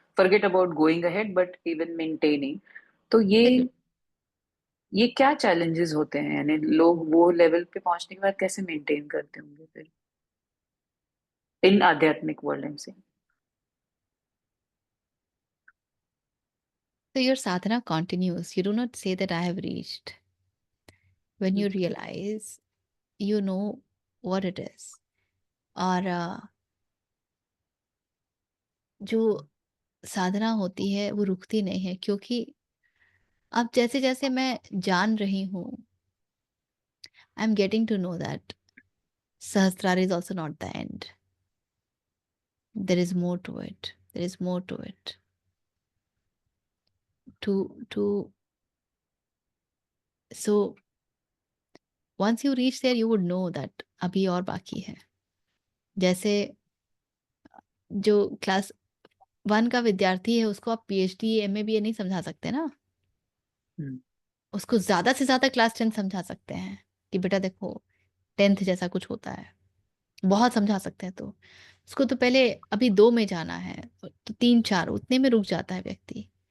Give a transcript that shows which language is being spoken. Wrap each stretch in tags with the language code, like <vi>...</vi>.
<en>Forget about going ahead, but even maintaining.</en> <hi>तो</hi> <en>Exactly.</en> <hi>ये क्या चैलेंजेस होते हैं, यानी लोग वो लेवल पे पहुंचने के बाद कैसे मेंटेन करते होंगे फिर इन आध्यात्मिक वर्ल्ड में से?</hi> <en>So your sadhana continues. You do not say that I have reached. When you realize, you know what it is.</en> <hi>और जो साधना होती है वो रुकती नहीं है, क्योंकि अब जैसे जैसे मैं जान रही हूँ,</hi> <en>I am getting to know that sahasrara is also not the end. There is more to it. There is more to it. To so once you reach there you would know that</en> <hi>अभी और बाकी है. जैसे जो class 1 का विद्यार्थी है उसको आप पीएचडी एमए बीए नहीं समझा सकते ना. हम्म. उसको ज़्यादा से ज़्यादा क्लास 10 समझा सकते हैं कि बेटा देखो 10th जैसा कुछ होता है. बहुत समझा सकते हैं. तो उसको तो पहले अभी 2 में जाना है, तो 3-4 उतने में रुक जाता है व्यक्ति.</hi>